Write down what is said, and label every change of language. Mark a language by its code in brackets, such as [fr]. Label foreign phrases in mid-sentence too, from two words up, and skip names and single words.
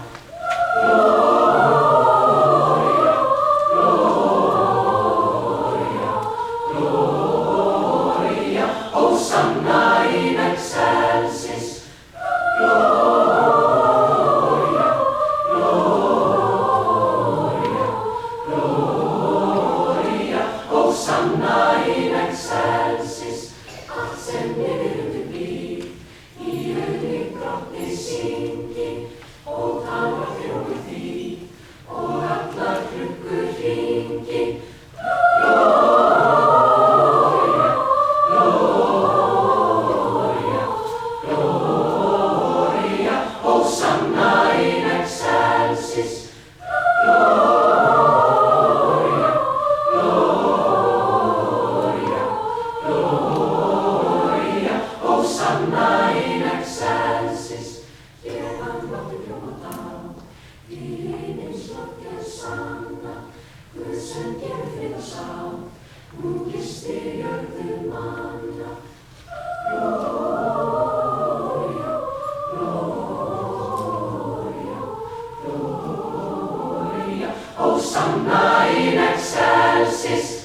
[la] Gloria, Gloria, Gloria, Hosanna in excelsis. Gloria, Gloria, Gloria, Hosanna in excelsis. [is] Allt sem lifandi blir, í auðni drottni syngi, og talar hljómi því, og allar klukkur hringi. [la] Gloria, Gloria, Gloria, Hosanna in excelsis. Gloria, Gloria, Gloria, Hosanna in excelsis. [is] Þegar láttum hljóma þá, í himins loft er sanna, Guð sem gefur frið og sátt, nú gistir jörðu manna. [la] Gloria, Gloria, Gloria, Hosanna in excelsis.